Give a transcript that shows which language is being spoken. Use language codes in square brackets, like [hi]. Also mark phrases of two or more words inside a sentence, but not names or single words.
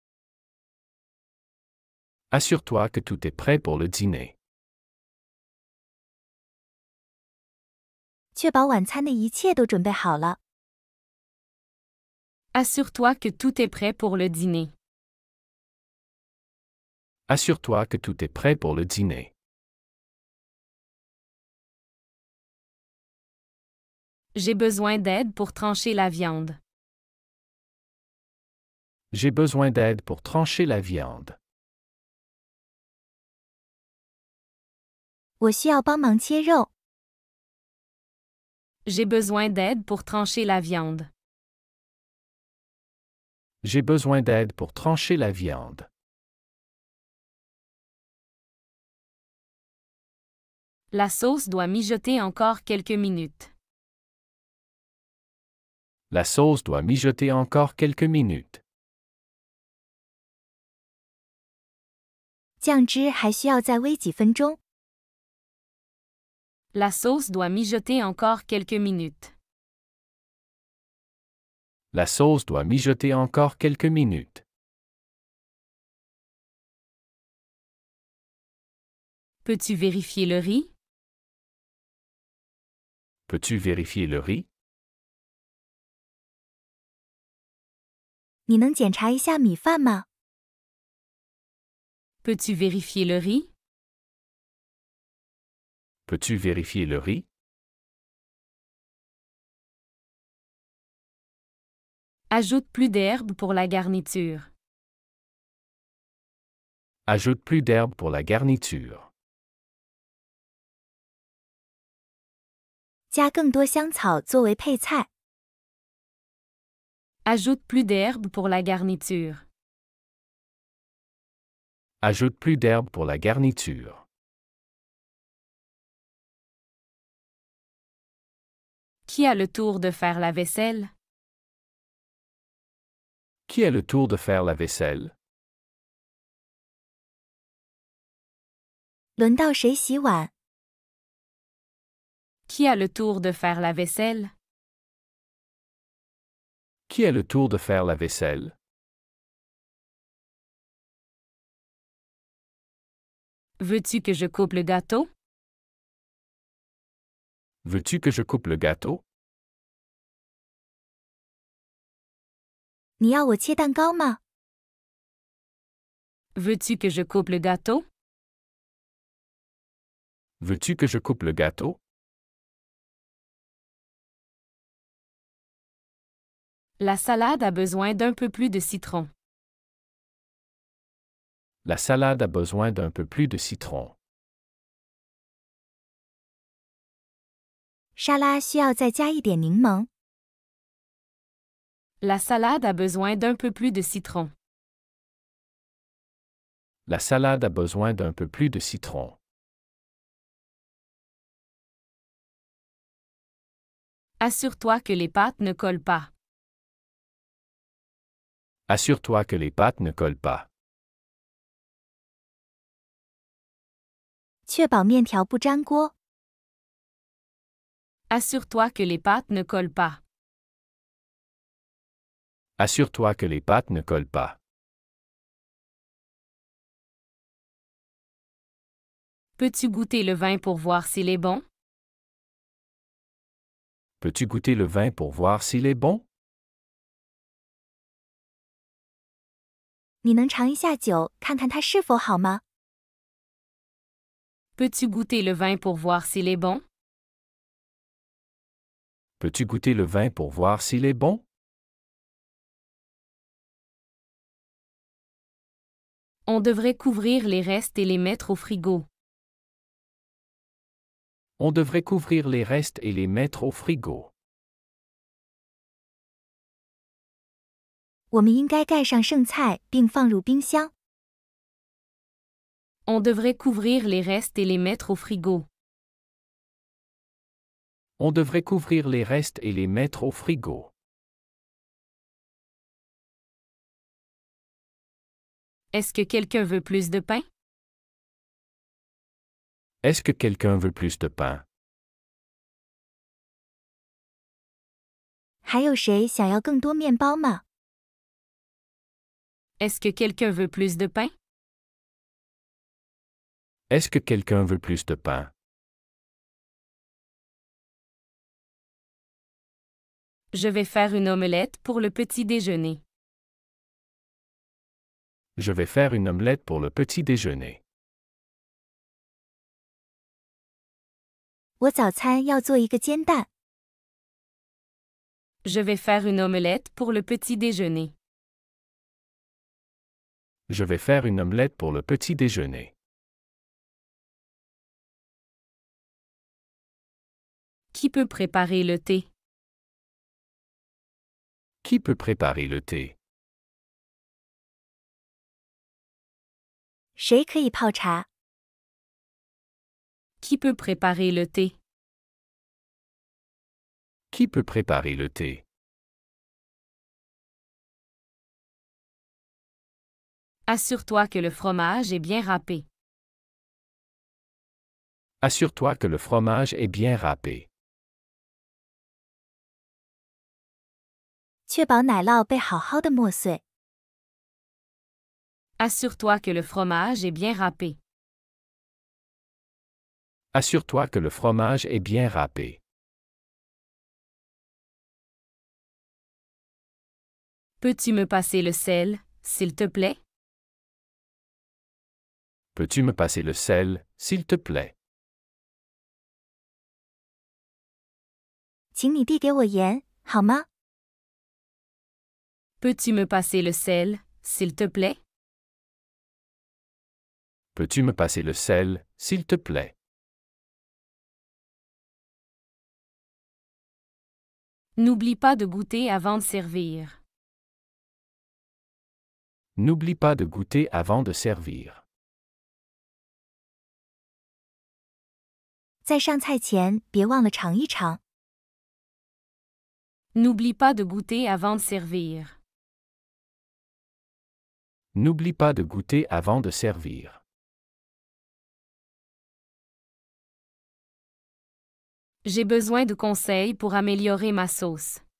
[fr] Assure-toi que tout est prêt pour le dîner. [zh] 确保晚餐的一切都准备好了。 [fr] Assure-toi que tout est prêt pour le dîner. Assure-toi que tout est prêt pour le dîner. J'ai besoin d'aide pour trancher la viande. J'ai besoin d'aide pour trancher la viande. [zh] 我需要帮忙切肉。 [fr] J'ai besoin d'aide pour trancher la viande. J'ai besoin d'aide pour trancher la viande. La sauce doit mijoter encore quelques minutes. La sauce doit mijoter encore quelques minutes. [zh] 酱汁还需要再煨几分钟。 [fr] La sauce doit mijoter encore quelques minutes. La sauce doit mijoter encore quelques minutes. Peux-tu vérifier le riz? Peux-tu vérifier le riz? [zh] 你能检查一下米饭吗？ [fr] Peux-tu vérifier le riz? Peux-tu vérifier le riz? Ajoute plus d'herbes pour la garniture. Ajoute plus d'herbe pour la garniture. [zh] 加更多香草作为配菜。 [fr] Ajoute plus d'herbes pour la garniture. Ajoute plus d'herbe pour la garniture. Qui a le tour de faire la vaisselle? Qui a le tour de faire la vaisselle? [zh] 轮到谁洗碗？ [fr] Qui a le tour de faire la vaisselle? Qui a le tour de faire la vaisselle? Veux-tu que je coupe le gâteau? Veux-tu que je coupe le gâteau? [zh] 你要我切蛋糕吗？ [fr] Veux-tu que je coupe le gâteau? Veux-tu que je coupe le gâteau? La salade a besoin d'un peu plus de citron. La salade a besoin d'un peu plus de citron. [zh] 沙拉需要再加一点柠檬。 [fr] La salade a besoin d'un peu plus de citron. La salade a besoin d'un peu plus de citron. Assure-toi que les pâtes ne collent pas. Assure-toi que les pâtes ne collent pas. [zh] 确保面条不粘锅。 [fr] Assure-toi que les pâtes ne collent pas. Assure-toi que les pâtes ne collent pas. Peux-tu goûter le vin pour voir s'il est bon? Peux-tu goûter le vin pour voir s'il est bon? [zh] 你能尝一下酒，看看它是否好吗？ [fr] Peux-tu goûter le vin pour voir s'il est bon? Peux-tu goûter le vin pour voir s'il est bon? On devrait couvrir les restes et les mettre au frigo. On devrait couvrir les restes et les mettre au frigo. [zh] 我们应该盖上剩菜并放入冰箱。 [fr] On devrait couvrir les restes et les mettre au frigo. On devrait couvrir les restes et les mettre au frigo. Est-ce que quelqu'un veut plus de pain? Est-ce que quelqu'un veut plus de pain? [zh] 还有谁想要更多面包吗？ [fr] Est-ce que quelqu'un veut plus de pain? Est-ce que quelqu'un veut plus de pain? Je vais faire une omelette pour le petit déjeuner. Je vais faire une omelette pour le petit déjeuner. [zh] 我早餐要做一个煎蛋。 [fr] Je vais faire une omelette pour le petit déjeuner. Je vais faire une omelette pour le petit déjeuner. Qui peut préparer le thé? Qui peut préparer le thé? [zh] 谁可以泡茶？ [fr] Qui peut préparer le thé? Qui peut préparer le thé? Assure-toi que le fromage est bien râpé. Assure-toi que le fromage est bien râpé. [zh] 确保奶酪被好好的磨碎。 [fr] Assure-toi que le fromage est bien râpé. Assure-toi que le fromage est bien râpé. Peux-tu me passer le sel, s'il te plaît? Peux-tu me passer le sel, s'il te plaît? [zh] 请你递给我盐，好吗？ [fr] Peux-tu me passer le sel, s'il te plaît? Peux-tu me passer le sel, s'il te plaît? N'oublie pas de goûter avant de servir. N'oublie pas de goûter avant de servir. [zh] 在上菜前，别忘了尝一尝。 [fr] N'oublie pas de goûter avant de servir. N'oublie pas de goûter avant de servir. J'ai besoin de conseils pour améliorer ma sauce.